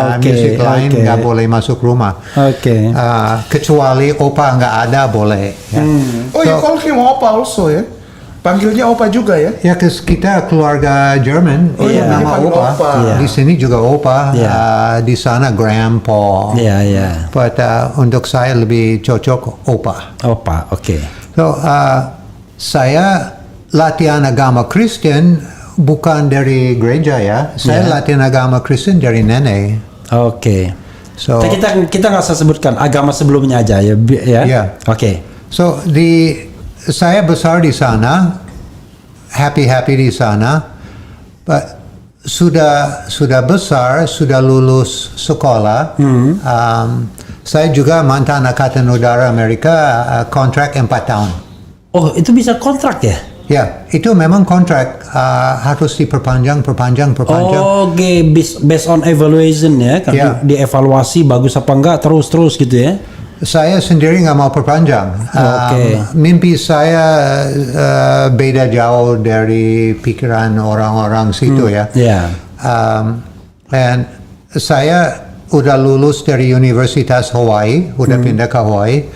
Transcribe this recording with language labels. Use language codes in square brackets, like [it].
[id] Music lain nggak boleh masuk rumah. Oke. Kecuali opa nggak ada boleh. Ya. [en] Oh, you call him Opa also ya? [id] Panggilnya Opa juga ya? Ya, kita keluarga Jerman, iya, nama dipanggil Opa. Opa. Iya. Di sini juga Opa, Iya. di sana Grandpa. Iya, iya. [en] But [id] untuk saya lebih cocok Opa. Opa, oke. So, saya latihan agama Kristen bukan dari gereja ya. Saya Yeah. latihan agama Kristen dari nenek. Oke. So, Kita nggak usah sebutkan agama sebelumnya aja ya. Ya. Iya. Oke. [en] so [id] saya besar di sana, [en] happy [id] di sana, [en] but [id] sudah besar, sudah lulus sekolah. Saya juga mantan Angkatan Udara Amerika, kontrak 4 tahun. Oh, itu bisa kontrak ya? Ya, itu memang kontrak harus diperpanjang. Oke, [en] based on evaluation [id] ya, kan Iya. dievaluasi bagus apa enggak terus gitu ya. Saya sendiri nggak mau perpanjang. Oke. Mimpi saya beda jauh dari pikiran orang-orang situ ya. Ya. Dan saya udah lulus dari Universitas Hawaii, udah pindah ke Hawaii.